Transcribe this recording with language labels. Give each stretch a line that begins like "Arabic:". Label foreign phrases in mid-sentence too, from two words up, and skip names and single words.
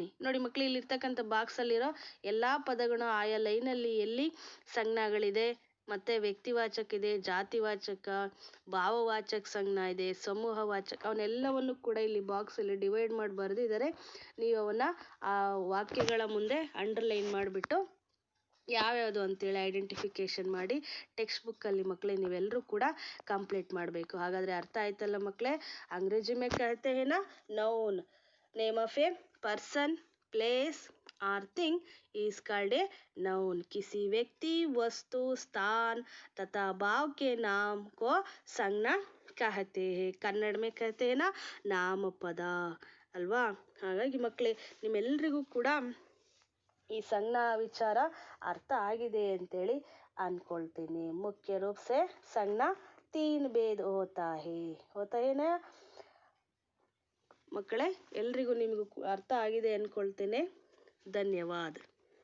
Kannada: ನೋಡಿ ಮಕ್ಕಳು ಇಲ್ಲಿರ್ತಕ್ಕಂಥ ಬಾಕ್ಸಲ್ಲಿರೋ ಎಲ್ಲ ಪದಗಳು ಆಯಾ ಲೈನಲ್ಲಿ ಎಲ್ಲಿ ಸಂಜ್ಞಾಗಳಿದೆ, ಮತ್ತೆ ವ್ಯಕ್ತಿವಾಚಕ ಇದೆ, ಜಾತಿವಾಚಕ, ಭಾವವಾಚಕ ಸಂಜ್ಞಾ ಇದೆ, ಸಮೂಹವಾಚಕ, ಅವನ್ನೆಲ್ಲವನ್ನು ಕೂಡ ಇಲ್ಲಿ ಬಾಕ್ಸಲ್ಲಿ ಡಿವೈಡ್ ಮಾಡಿ ಬರೆದಿದ್ದಾರೆ। ನೀವು ಅವನ್ನ ಆ ವಾಕ್ಯಗಳ ಮುಂದೆ ಅಂಡರ್ಲೈನ್ ಮಾಡಿಬಿಟ್ಟು ಯಾವ್ಯಾವುದು ಅಂತೇಳಿ ಐಡೆಂಟಿಫಿಕೇಶನ್ ಮಾಡಿ ಟೆಕ್ಸ್ಟ್ ಬುಕ್ಕಲ್ಲಿ ಮಕ್ಕಳೇ ನೀವೆಲ್ಲರೂ ಕೂಡ ಕಂಪ್ಲೀಟ್ ಮಾಡಬೇಕು। ಹಾಗಾದರೆ ಅರ್ಥ ಆಯ್ತಲ್ಲ ಮಕ್ಕಳೇ।
Hindi: अंग्रेजी में कहते हैं ना
English: noun, name of a person, place or thing is called a noun.
Hindi: किसी व्यक्ति, वस्तु, स्थान तथा भाव के नाम को संज्ञा कहते हैं। कन्नड़ में कहते हैं ना
Kannada: ನಾಮಪದ ಅಲ್ವಾ। ಹಾಗಾಗಿ ಮಕ್ಕಳೇ ನಿಮ್ಮೆಲ್ಲರಿಗೂ ಕೂಡ ಈ ಸಂಜ್ಞಾ ವಿಚಾರ ಅರ್ಥ ಆಗಿದೆ ಅಂತೇಳಿ ಅನ್ಕೊಳ್ತೀನಿ।
Hindi: मुख्य रूप से संज्ञा तीन भेद होता है ना ಮಕ್ಕಳೇ।
Kannada: ಎಲ್ರಿಗೂ ನಿಮಗೂ ಅರ್ಥ ಆಗಿದೆ ಅನ್ಕೊಳ್ತೇನೆ। ಧನ್ಯವಾದ।